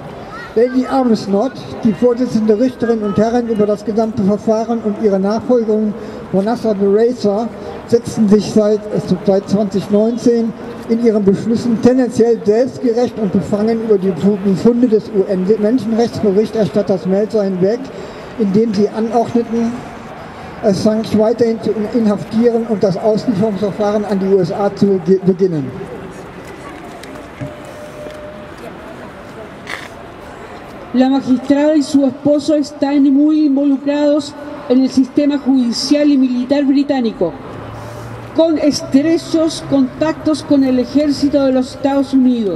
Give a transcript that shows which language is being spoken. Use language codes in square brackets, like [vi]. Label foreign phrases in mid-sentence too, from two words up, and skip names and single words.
[de] Lady Arbuthnot, die Vorsitzende Richterin und Herrin über das gesamte Verfahren, und ihre Nachfolgerin Vanessa Bareser setzten sich seit 2019 in ihren Beschlüssen tendenziell selbstgerecht und befangen über die Befunde des UN-Menschenrechtsberichterstatters Melzer hinweg, indem sie anordneten, Assange weiterhin zu inhaftieren und das Auslieferungsverfahren an die USA zu beginnen. [es] La magistrada y su esposo están muy involucrados en el sistema judicial y militar británico, con estrechos contactos con el ejército de los Estados Unidos.